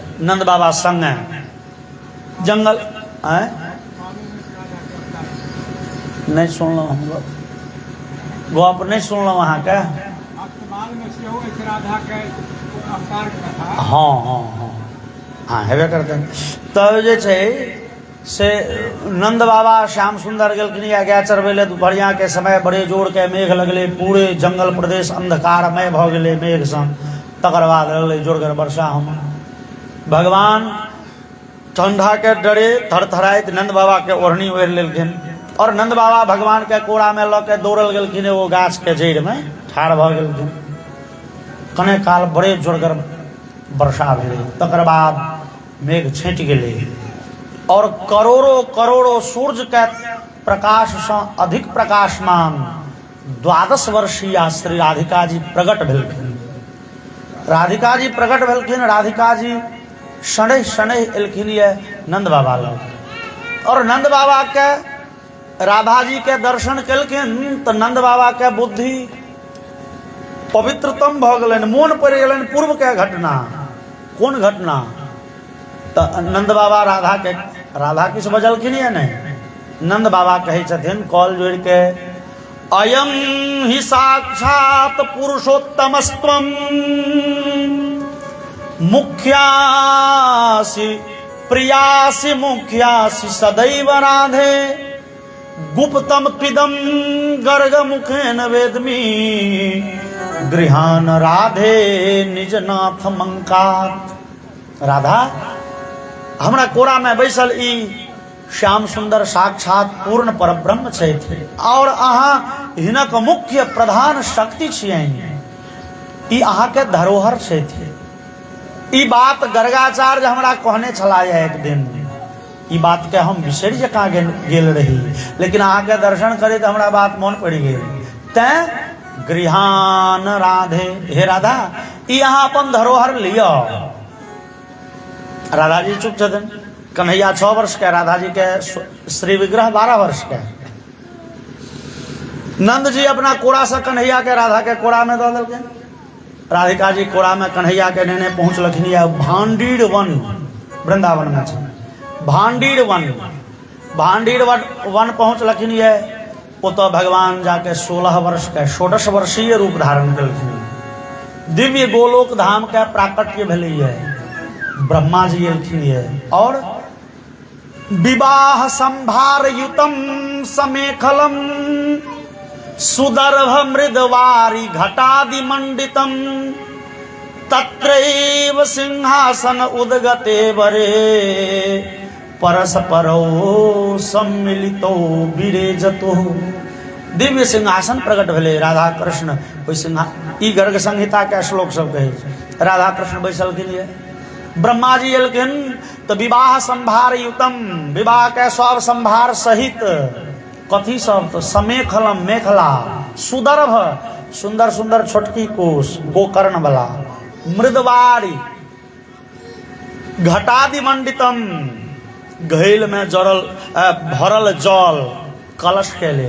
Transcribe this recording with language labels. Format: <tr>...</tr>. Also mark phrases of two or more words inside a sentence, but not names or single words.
<mai>नंद बाबा संगे जंगल नहीं सुनलो, हम गप नहीं सुनलो अहाँ के। हाँ हाँ हाँ हाँ हेबे करते। तब जे छे से नंद बाबा श्याम सुंदर गेलखिन या गाय चरबै ले। दुपहरिया के समय बड़े जोर के मेघ लगले, पूरे जंगल प्रदेश अंधकारमय भ गेले मेघ सन। तकर बाद लगले जोरगर वर्षा हम। भगवान ठंडा के डरे थरथराइत नंद बाबा के ओढ़नी ओढ़ लेलखिन और नंद बाबा भगवान के कोड़ा में ल के दौड़ल गेलखिन एगो गाछ के जड़ में ठाढ़ भ गेलखिन। कने काल बड़े जोरगर वर्षा भेलै। तकर बाद मेघ छँटि गेलै और करोड़ों करोड़ों सूर्य के प्रकाश से अधिक प्रकाशमान 12 वर्षीय श्री राधिका जी प्रकट भेलखिन। राधिका जी प्रकट भेलखिन। राधिका जी शनै शनै एलखिन ये नंद बाबा लग और नंद बाबा के राधा जी के दर्शन केलखिन तो नंद बाबा के बुद्धि पवित्रतम भ गेलनि। मोन पड़ि गेलनि पूर्व के घटना। कोन घटना? तो नंद बाबा राधा किछ बजलखिन या नहीं? नंद बाबा कहे छथिन कॉल जोड़ के,</mai> <sa>अयम ही साक्षात पुरुषोत्तमस्त्वं मुख्यासि प्रियासि मुख्यासि सदैव राधे गुप्तम पिदम गर्ग मुखेन वेदमी गृहान राधे निजनाथ मंकात।</sa> <mai>राधा हमरा कोरा में बैसल ई श्याम सुंदर साक्षात पूर्ण पर ब्रह्म छथि और अहाँ हिनक मुख्य प्रधान शक्ति छियनि। ई अहाँ के धरोहर छथि। ई बात गर्गाचार्य हमरा कहने छला है एक दिन, ई बात के हम बिसरि जका गेल रही, लेकिन आके दर्शन करे तो हमरा बात मन पड़ गई। तैं गृहान राधे, हे राधा ई अहाँ अपन धरोहर लियो। राधा जी चुप छथिन। कन्हैया 6 वर्ष के, राधा जी के श्री विग्रह 12 वर्ष के। नंद जी अपना कोड़ा से कन्हैया के राधा के कोड़ा में दो दिलके। राधिका जी कोड़ा में कन्हैया के नेने पहुंचलखिन भांडीर वन, वृंदावन में छै भांडीर वन। भांडीर वन पहुंचलखिन ओतो भगवान जाके 16 वर्ष के, 16 वर्षीय रूप धारण कलखिन। दिव्य गोलोक धाम के प्राकट्य भेलै है। ब्रह्मा जी एलखिन और</mai> <sa>विवाह संभार युतम समेखलम सुदर्भ मृदवारी घटादि मंडितम तत्रैव सिंहासन उदगते वरे परस्परो सम्मिलितो विरेजतो।</sa> <mai>दिव्य सिंहासन प्रकट भेले राधा कृष्ण। ई गर्ग संहिता के श्लोक सब कहे राधा कृष्ण बैसलखिन। ब्रह्मा जी एलखिन तो</mai> <sa>विवाह संभार युतम,</sa> <mai>विवाह के सब संभार सहित। कथी सब तो समेखलम मेखला, सुदर्भ सुंदर सुंदर छोटकी कोष गोकर्ण वाला,</mai> <sa>मृदवारी घटादि मंडितम</sa> <mai>घैल में जरल भरल जल कलश के ले।</mai>